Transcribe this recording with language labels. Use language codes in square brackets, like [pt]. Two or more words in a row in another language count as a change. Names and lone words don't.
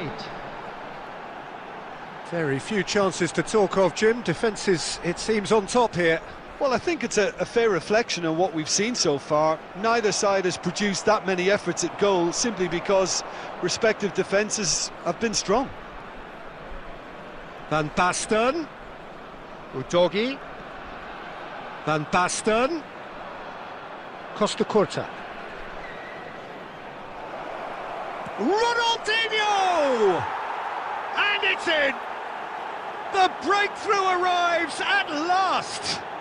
[en] Very few chances to talk of, Jim. Defence is, it seems, on top here. Well, I think it's a fair reflection on what we've seen so far. Neither side has produced that many efforts at goal simply because respective defences have been strong. Van Basten. Udogi. Van Basten. Costa Curta. Ronaldinho! And it's in! The breakthrough arrives at last!